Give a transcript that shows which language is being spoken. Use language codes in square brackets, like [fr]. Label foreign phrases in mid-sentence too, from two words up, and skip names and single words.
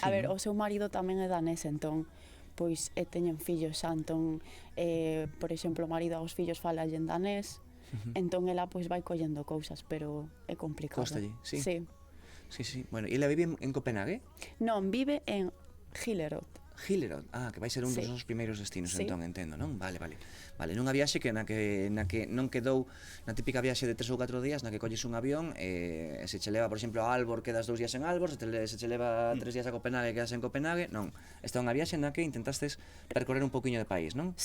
[gl] A ver, non? o seu marido tamén é danés, entón, pois, teñen fillos xa, entón, por exemplo, o marido aos fillos fala en danés, entón ela, pois, vai collendo cousas, pero é complicado. Cóstalle, sí. Sí. Sí. Bueno, e ela vive en Copenhague? Non, vive en Hillerød. Hillerød, que vai ser un dos Sí. nosos primeiros destinos, Sí. entón, entendo, non? Vale, nunha viaxe na que non quedou na típica viaxe de 3 ou 4 días na que colles un avión e se che leva, por exemplo, a Aalborg, quedas 2 días en Aalborg, se che leva 3 días a Copenhague, quedas en Copenhague, non. Esta é unha viaxe na que intentastes percorrer un poquinho de país, non?